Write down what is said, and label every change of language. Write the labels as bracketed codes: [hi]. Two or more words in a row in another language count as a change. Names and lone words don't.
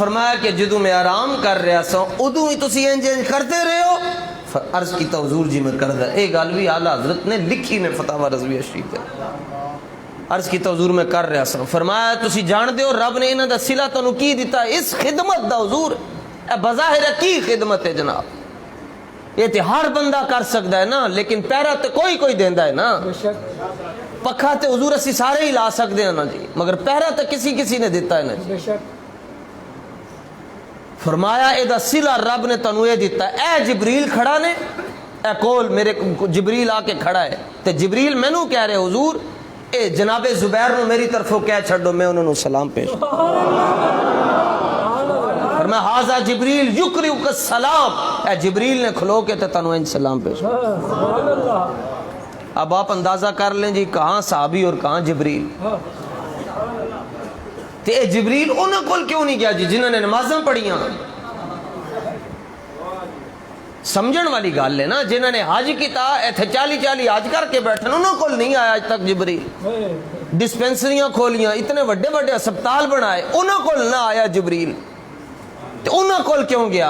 [pa] فرمایا کہ جدوں میں آرام کر رہا سا ادوں ہی تسی انج انج کرتے رہے ہو، عرض کیتا حضور جی میں کردا، اے گل بھی اعلی حضرت نے لکھی نے فتاوی رضویہ شریف تے، عرض کیتا حضور میں کر رہا سا، فرمایا تسی جان دے ہو رب نے انہاں دا صلہ تانوں کی دیتا اس خدمت دا حضور، اے بظاہر کی خدمت ہے جناب، یہ تے ہر بندہ کر سکدا ہے نا، لیکن پیرا تے کوئی دیندا ہے نا، پکھا تے حضور اسی سارے ہی لا سکتے ہیں نا جی، مگر پہرا تے کسی نے دیتا ہے نا جی۔ فرمایا اے دا صلہ رب نے تنوں اے دیتا ہے، اے جبریل کھڑا نے، اے کول میرے جبریل آ کے کھڑا ہے، تے جبریل مینوں کہہ رہے حضور اے جناب زبیر نو میری طرفوں کہہ چھڈو میں انہوں سلام پیش، فرمایا [ar] ہاذا جبریل یقرئک السلام، [pa] اے جبریل نے کھلو کے تے تنوں انج سلام پیش۔ [ur] اب آپ اندازہ کر لیں جی کہاں صحابی اور کہاں جبریل، [pa] تے اے جبریل انہاں کول کیوں نہیں گیا جی جنہوں نے نمازاں پڑھیاں، سمجھن والی گل ہے نا، جنہوں نے حج کیتا ایتھے 40 حج کر کے بیٹھن انہاں کول نہیں آیا اج تک جبریل، ڈسپینسریاں کھولیاں اتنے بڑے ہسپتال بنائے انہاں کول نہ آیا جبریل، تو انہاں کول کیوں گیا؟